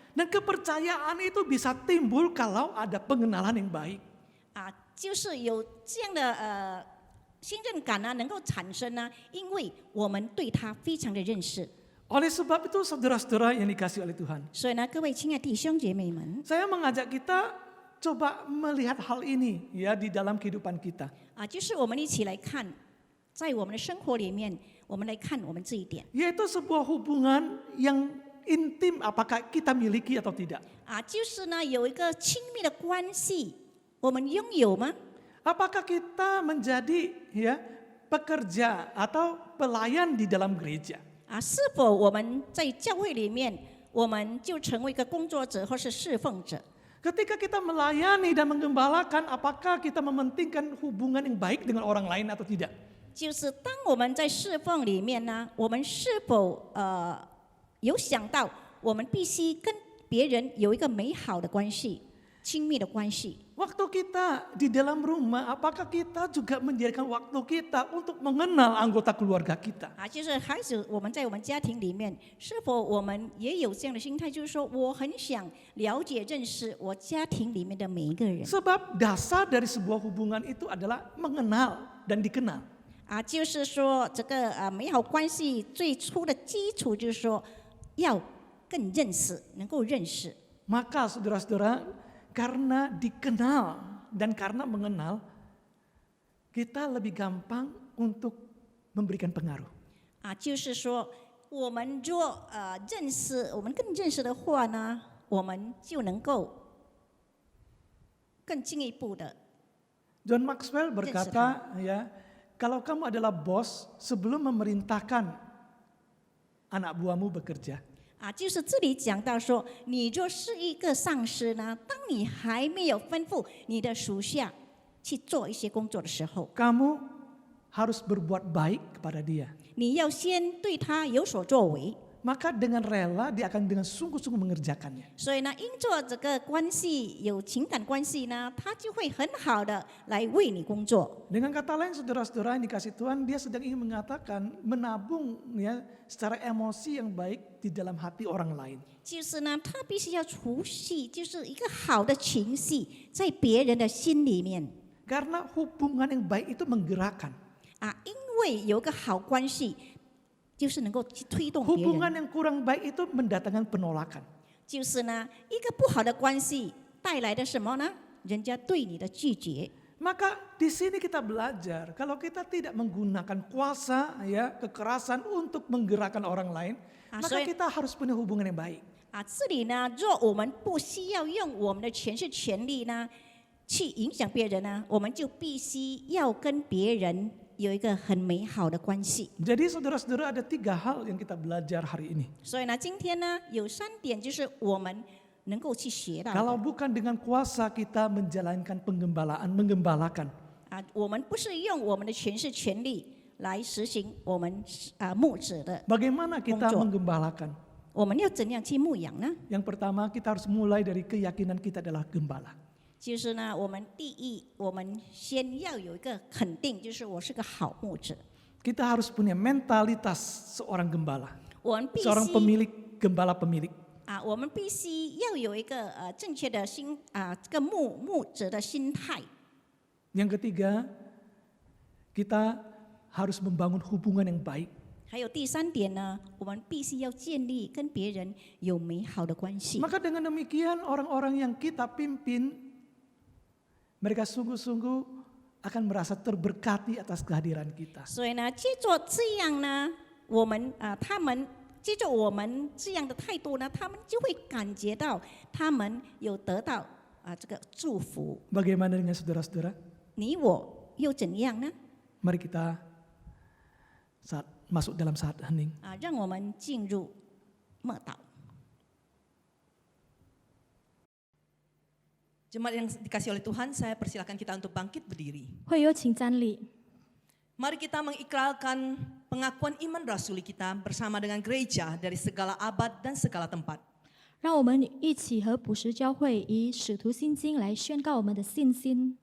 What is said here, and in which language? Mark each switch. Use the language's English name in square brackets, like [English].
[Indonesian] Dan kepercayaan itu bisa timbul kalau ada pengenalan yang baik. [Chinese] 啊，就是有这样的信任感呢，能够产生呢，因为我们对他非常的认识。 [Indonesian] Oleh sebab itu saudara-saudara yang dikasihi oleh Tuhan, [Chinese] 所以呢，各位亲爱的弟兄姐妹们 [Indonesian] saya mengajak kita coba melihat hal ini ya di dalam kehidupan kita. [Chinese] 啊，就是我们一起来看，在我们的生活里面，我们来看我们这一点 [Indonesian] Yaitu sebuah hubungan yang intim apakah kita miliki atau tidak. [Chinese] 啊，就是呢有一个亲密的关系，我们拥有吗？ [Indonesian] Apakah kita menjadi ya pekerja atau pelayan di dalam gereja? [Chinese] 啊，是否我们在教会里面，我们就成为一个工作者或是侍奉者？ [Indonesian] Ketika kita melayani dan menggembalakan, apakah kita mementingkan hubungan yang baik dengan orang lain atau tidak? [Chinese] 就是当我们在侍奉里面呢，我们是否有想到我们必须跟别人有一个美好的关系、亲密的关系？ [Indonesian] Waktu kita di dalam rumah, apakah kita juga menjadikan waktu kita untuk mengenal anggota keluarga kita? [Chinese] 啊，就是孩子，我们在我们家庭里面，是否我们也有这样的心态？就是说，我很想了解、认识我家庭里面的每一个人。 [Indonesian] Sebab dasar dari sebuah hubungan itu adalah mengenal dan dikenal. [Chinese] 啊，就是说这个美好关系最初的基础就是说要更认识，能够认识。 [Indonesian] Maka saudara-saudara, karena dikenal dan karena mengenal, kita lebih gampang untuk memberikan pengaruh. [Chinese] 啊，就是说我们若认识，我们更认识的话呢，我们就能够更进一步的 [Indonesian] John Maxwell berkata, ya, kalau kamu adalah bos, sebelum memerintahkan anak buahmu bekerja, [Chinese] 啊，就是这里讲到说，你若是一个上司呢，当你还没有吩咐你的属下去做一些工作的时候， [Indonesian] kamu harus berbuat baik kepada dia. [Chinese] 你要先对他有所作为。 [Indonesian] Maka dengan rela dia akan dengan sungguh-sungguh mengerjakannya. [Chinese] 所以呢，因着这个关系有情感关系呢，他就会很好的来为你工作。 [Indonesian] Dengan kata lain saudara-saudara yang dikasih Tuhan, dia sedang ingin mengatakan menabung ya secara emosi yang baik di dalam hati orang lain. [Chinese] 就是呢，他必须要储蓄，就是一个好的情绪在别人的心里面 [Indonesian] Karena hubungan yang baik itu menggerakkan. [Chinese] 啊，因为有一个好关系，就是能够去推动别 [Indonesian] Hubungan [Chinese] 人。 [Indonesian] yang kurang baik itu mendatangkan penolakan. [Chinese] 就是呢，一个不好的关系带来的什么呢？人家对你的拒绝。 [Indonesian] Maka di sini kita belajar kalau kita tidak menggunakan kuasa ya kekerasan untuk menggerakkan orang lain, maka kita harus punya hubungan yang baik. [Chinese] 啊，这里呢，若我们不需要用我们的权势权力呢，去影响别人呢，我们就必须要跟别人有一个很美好的关系。 [Indonesian] Jadi saudara-saudara ada 3 hal yang kita belajar hari ini. [Chinese] 所以呢，今天呢有3点，就是我们能够去学到的。 [Indonesian] Kalau bukan dengan kuasa kita menjalankan menggembalakan. [Chinese] 啊，我们不是用我们的权势权力来实行我们牧者的， [Indonesian] Bagaimana kita [Javanese] Monggo. [Indonesian] menggembalakan? [Chinese] 我们要怎样去牧养呢？ [Indonesian] Yang pertama kita harus mulai dari keyakinan kita adalah gembala. [Chinese] 就是呢，我们第一，我们先要有一个肯定，就是我是个好牧者。 [Indonesian] Kita harus punya mentalitas seorang gembala, [Chinese] 我们必 [Indonesian] seorang [Chinese] 须 [Indonesian] pemilik, gembala pemilik. [Chinese] 啊，我们必须要有一个正确的这个牧者的心态。 [Indonesian] Yang ketiga, kita harus membangun hubungan yang baik. [Chinese] 还有第3点呢，我们必须要建立跟别人有美好的关系。 [Indonesian] Maka dengan demikian orang-orang yang kita pimpin, mereka sungguh-sungguh akan merasa terberkati atas kehadiran kita. [Chinese] 所以呢，借着这样呢，他们接着我们这样的态度呢，他们就会感觉到他们有得到这个祝福。 [Indonesian] Bagaimana dengan saudara-saudara? [Chinese] 你我又怎样呢？ [Indonesian] Mari kita masuk dalam saat hening. [Chinese] 让我们进入默祷。 [Indonesian] Jemaat yang dikasih oleh Tuhan, saya persilakan kita untuk bangkit berdiri. [Chinese] 会有请站立。 [Indonesian] Mari kita mengikrarkan pengakuan iman rasuli kita bersama dengan gereja dari segala abad dan segala tempat. [Chinese] 让我们一起和普世教会以使徒信经来宣告我们的信心。